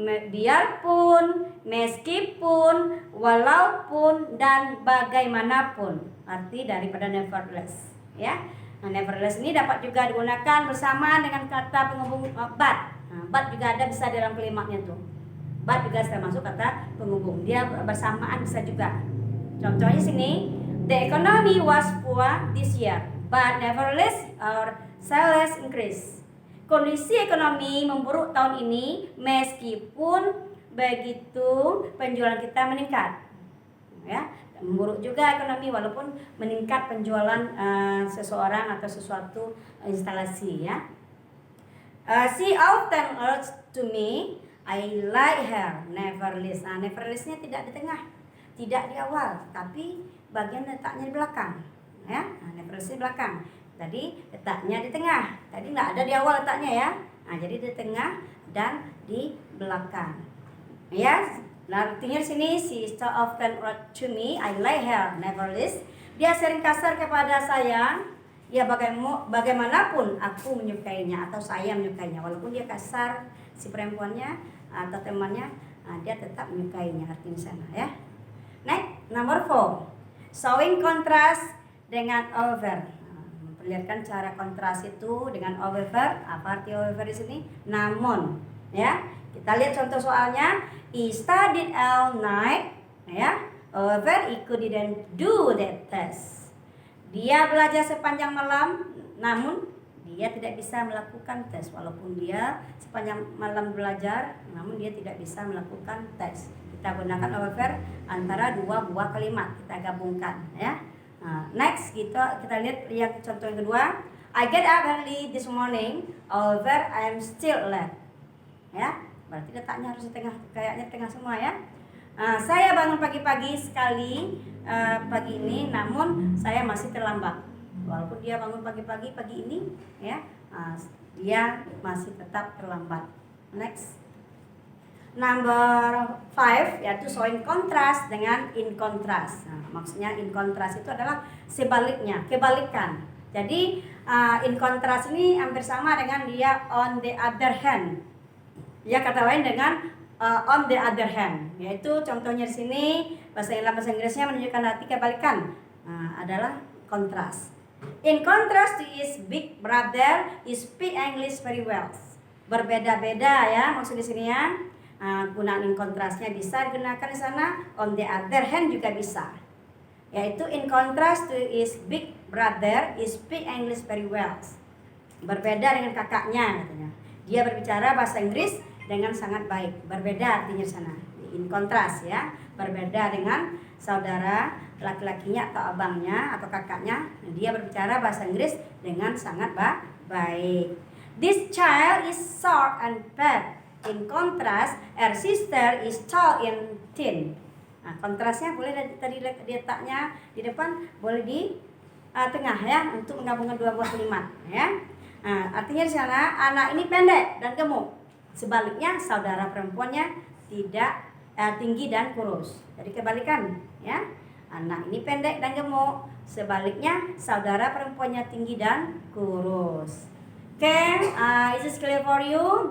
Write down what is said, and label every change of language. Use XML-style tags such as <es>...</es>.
<id>Biarpun, meskipun, walaupun, dan bagaimanapun. Arti daripada nevertheless, ya. Nah, nevertheless ini dapat juga digunakan bersama dengan kata penghubung but. Nah, but juga ada bisa dalam kalimatnya tuh. But juga termasuk kata penghubung. Dia bersamaan bisa juga. Contohnya sini,</id> <en>the economy was poor this year, but nevertheless our sales increased.</en> <id>Kondisi ekonomi memburuk tahun ini meskipun begitu penjualan kita meningkat, ya. Memburuk juga ekonomi walaupun meningkat penjualan seseorang atau sesuatu instalasi, ya.</id> <en>She often urged to me, I like her, nevertheless.</en> <id>Nah, nevertheless-nya tidak di tengah, tidak di awal, tapi bagian letaknya di belakang, ya. Nah, nevertheless di belakang. Tadi letaknya di tengah. Tadi nggak ada di awal letaknya, ya. Nah, jadi di tengah dan di belakang. Ya. Nah, artinya di sini</id> <en>she so often wrote to me, I like her, nevertheless.</en> <id>Dia sering kasar kepada saya. Ya, bagaimanapun aku menyukainya atau saya menyukainya. Walaupun dia kasar si perempuannya atau temannya, dia tetap menyukainya artinya sana, ya.</id> <en>Next, number 4. Showing contrast dengan over.</en> <id>Lihatkan cara kontras itu dengan however. Apa arti however di sini? Namun, ya. Kita lihat contoh soalnya.</id> <en>He studied all night, ya. However, he didn't do that test.</en> <id>Dia belajar sepanjang malam, namun dia tidak bisa melakukan tes. Walaupun dia sepanjang malam belajar, namun dia tidak bisa melakukan tes. Kita gunakan however antara dua buah kalimat, kita gabungkan, ya. Next kita lihat yang contoh yang kedua.</id> <en>I get up early this morning, however I am still late.</en> <id>Ya, berarti letaknya harus di tengah, kayaknya tengah semua, ya. Saya bangun pagi-pagi sekali pagi ini, namun saya masih terlambat. Walaupun dia bangun pagi-pagi pagi ini, ya, dia masih tetap terlambat. Next. Number 5 yaitu showing contrast dengan in contrast. Nah, maksudnya in contrast itu adalah sebaliknya, kebalikan. Jadi in contrast ini hampir sama dengan dia on the other hand. Ya, kata lain dengan on the other hand. Yaitu contohnya di sini bahasa Inggrisnya menunjukkan arti kebalikan. Adalah contrast.</id> <en>In contrast to his big brother, he speak English very well.</en> <id>Berbeda-beda, ya, maksud di sini, ya. Gunaan in contrastnya bisa digunakan di sana, on the other hand juga bisa. Yaitu</id> <en>in contrast to his big brother, he speak English very well.</en> <id>Berbeda dengan kakaknya, katanya. Dia berbicara bahasa Inggris dengan sangat baik. Berbeda artinya di sana. In contrast, ya. Berbeda dengan saudara laki-lakinya atau abangnya atau kakaknya, dia berbicara bahasa Inggris dengan sangat baik.</id> <en>This child is short and fat. In contrast, her sister is tall and thin.</en> <id>Nah, kontrasnya boleh tadi letaknya di depan, boleh di tengah, ya, untuk menggabungkan dua buah kalimat, ya. Artinya di sana anak ini pendek dan gemuk. Sebaliknya saudara perempuannya tidak tinggi dan kurus. Jadi kebalikan, ya. Anak ini pendek dan gemuk. Sebaliknya saudara perempuannya tinggi dan kurus.</id> <en>Okay, is this clear for you?</en>